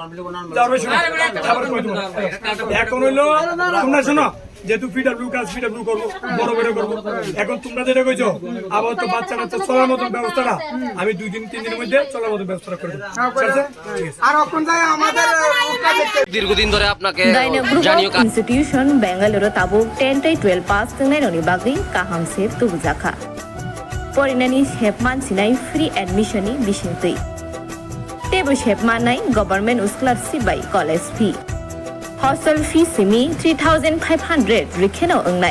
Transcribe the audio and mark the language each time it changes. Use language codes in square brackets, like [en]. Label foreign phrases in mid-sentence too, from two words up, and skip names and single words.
[bn] এখন হইলো তোমরা শোনো, যেহেতু পিডব্লিউ কাজ পিডব্লিউ করবো, বড় বড় করবো, এখন তোমরা যেটা কইছো আবার তো বাচ্চা কাচ্চা চলার মতন ব্যবস্থাটা আমি 2-3 দিনের মধ্যে চলার মতো ব্যবস্থা করবো। আর এখন যাই আমাদের দীর্ঘদিন ধরে আপনাকে Daina Group জানিও [en] of Institution [trp] Bangalore tabuk 10-12 pass tengenani bagi kaham se tubjaka. Porinani hepman sinai [en] free admission [trp] ni bisintui. Tebu hepman nai [en] government scholarship by college fee. Hostel fee [trp] simi 3,500 rikheno ongnai.